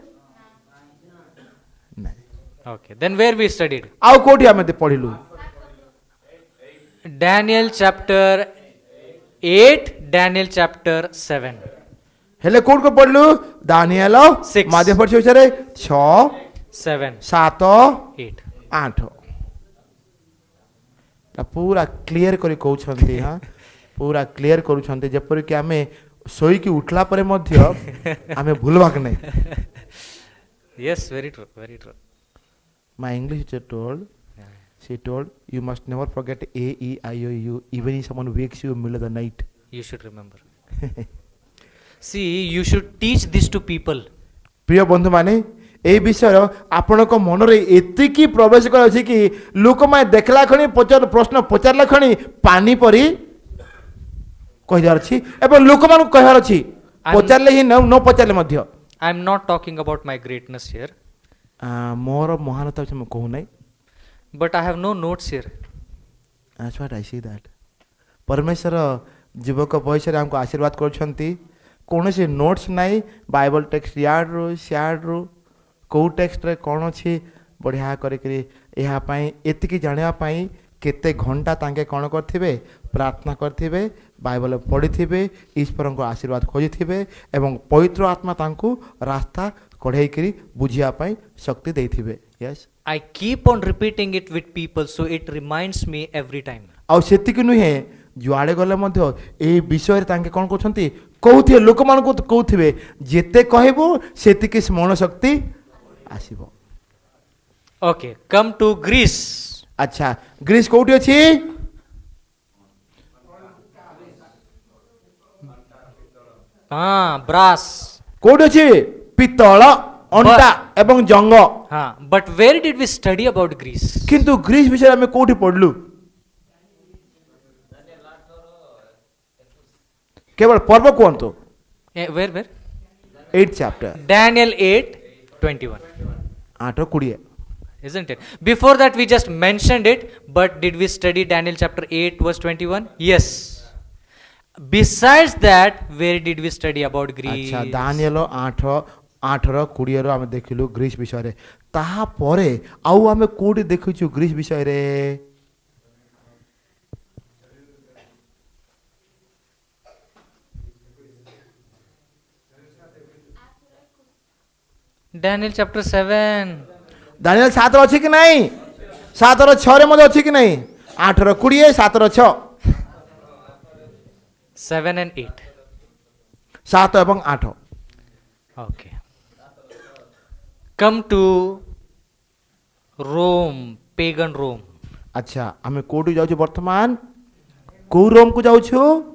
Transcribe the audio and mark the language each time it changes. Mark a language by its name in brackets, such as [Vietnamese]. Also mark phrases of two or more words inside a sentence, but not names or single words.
[English] Okay. Then where we studied? [Odia] ଆଉ କୋଉଠି ଆମେ ପଢ଼ିଲୁ [English] Daniel chapter 8, Daniel chapter 7. [Odia] ହେଲେ କୋଉଠି ପଢିଲୁ ଦାନିଏଲ [English] Six. [Odia] ମାଧ୍ୟ ପଢିଛି ବିଷୟରେ 6 7, 7 8. 8 ପୁରା କ୍ଲିୟର କରି କହୁଛନ୍ତି ହଁ ପୁରା କ୍ଲିୟର କରୁଛନ୍ତି ଯେପରିକି ଆମେ ଶୋଇକି ଉଠିଲା ପରେ ମଧ୍ୟ ଆମେ ଭୁଲବାକ ନାହିଁ [English] Yes, very true, very true. My English teacher told, she told, you must never forget A, E, I, O, U, even if someone wakes you in the middle of the night. You should remember. See, you should teach this to people. [Odia] ପ୍ରିୟ ବନ୍ଧୁମାନେ এই ବିଷୟ ଆପଣଙ୍କ ମନରେ ଏତିକି ପ୍ରବେଶ କରିଛି କି ଲୋକମାନେ ଦେଖିଲା ଖଣି ପ୍ରଶ୍ନ ପଚାରିଲା ଖଣି ପାଣି ପରି କହିବାର ଅଛି ଏବଂ ଲୋକମାନଙ୍କୁ କହିବାର ଅଛି ପଚାରିଲେ ହିଁ ନ ପଚାରିଲେ ମଧ୍ୟ [English] I am not talking about my greatness here, [Odia] ମୋର ମହାନତା ଅଛି ମୁଁ କହୁନାହିଁ [English] but I have no notes here. That's what I see that. [Odia] ପରମେଶ୍ୱର ଯୁବକ ବୟସରେ ଆମକୁ ଆଶୀର୍ବାଦ କରୁଛନ୍ତି କୌଣସି ନୋଟ୍ସ ନାହିଁ [English] Bible text [Odia] ୟାର୍ଡରୁ ସିଆଡ଼ରୁ କେଉଁ ଟେକ୍ସଟରେ କ'ଣ ଅଛି ବଢ଼ିଆ କରିକିରି ଏହା ପାଇଁ ଏତିକି ଜାଣିବା ପାଇଁ କେତେ ଘଣ୍ଟା ତାଙ୍କେ କ'ଣ କରିଥିବେ ପ୍ରାର୍ଥନା କରିଥିବେ ବାଇବଲ ପଢ଼ିଥିବେ ଈଶ୍ୱରଙ୍କ ଆଶୀର୍ବାଦ ଖୋଜିଥିବେ ଏବଂ ପବିତ୍ର ଆତ୍ମା ତାଙ୍କୁ ରାସ୍ତା କଢ଼େଇକିରି ବୁଝିବା ପାଇଁ ଶକ୍ତି ଦେଇଥିବେ ୟେସ୍ [English] I keep on repeating it with people, so it reminds me every time. [Odia] ଆଉ ସେତିକି ନୁହେଁ ଯୁଆଡ଼େ ଗଲେ ମଧ୍ୟ ଏହି ବିଷୟରେ ତାଙ୍କେ କ'ଣ କରୁଛନ୍ତି କହୁଥିବେ ଲୋକମାନଙ୍କୁ କହୁଥିବେ ଯେତେ କହିବୁ ସେତିକି ସ୍ମରଣ ଶକ୍ତି ଆସିବ [English] Okay, come to Greece. [Odia] ଆଚ୍ଛା ଗ୍ରୀସ୍ କୋଉଠି ଅଛି [English] Brass. [Odia] କୋଉଠି ଅଛି ପିତ୍ତଳ ଅଣ୍ଟା ଏବଂ ଜଙ୍ଗ [English] But where did we study about Greece? [Odia] କିନ୍ତୁ ଗ୍ରୀସ୍ ବିଷୟରେ ଆମେ କୋଉଠି ପଢିଲୁ କେବଳ ପର୍ବ କୁହନ୍ତୁ [English] Where? 8 chapter Daniel 8, 21. 8:20 Isn't it? Before that, we just mentioned it, but did we study Daniel chapter 8, verse 21? Yes. Besides that, where did we study about Greece? [Odia] ଆଚ୍ଛା ଦାନିଏଲ 8:20 ଆମେ ଦେଖିଲୁ ଗ୍ରୀସ୍ ବିଷୟରେ ତାହାପରେ ଆଉ ଆମେ କୋଉଠି ଦେଖିଛୁ ଗ୍ରୀସ୍ ବିଷୟରେ [English] Daniel chapter 7. [Odia] ଦାନିଏଲ 7 ଅଛି କି ନାହିଁ 7:6 ମଧ୍ୟ ଅଛି କି ନାହିଁ 8:20 7:6 [English] 7 and 8. [Odia] 7 ଏବଂ 8 [English] Okay. Come to Rome, pagan Rome. [Odia] ଆଚ୍ଛା ଆମେ କୋଉଠି ଯାଉଛୁ ବର୍ତ୍ତମାନ କୋଉ ରୋମକୁ ଯାଉଛୁ